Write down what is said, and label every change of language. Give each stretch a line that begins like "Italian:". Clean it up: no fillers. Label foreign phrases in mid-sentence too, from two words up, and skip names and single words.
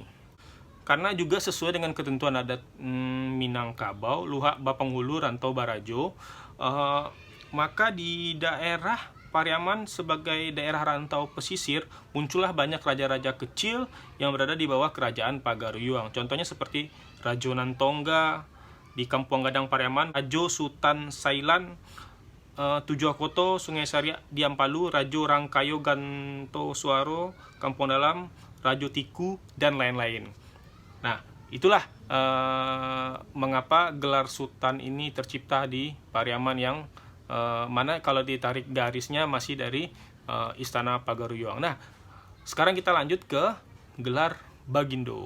Indonesian: Karena juga sesuai dengan ketentuan adat Minangkabau, Luhak Bapanghulu, Rantau Barajo, maka di daerah Pariaman sebagai daerah rantau pesisir muncullah banyak raja-raja kecil yang berada di bawah kerajaan Pagaruyung. Contohnya seperti Rajo Nantongga di Kampung Gadang Pariaman, Rajo Sultan Sailan Tujuakoto, Sungai Saria di Ampalu, Rajo Rangkayo Ganto Suaro, Kampung Dalam, Rajo Tiku, dan lain-lain. Nah, itulah mengapa gelar Sultan ini tercipta di Pariaman, yang mana kalau ditarik garisnya masih dari Istana Pagaruyung. Nah, sekarang kita lanjut ke gelar Bagindo.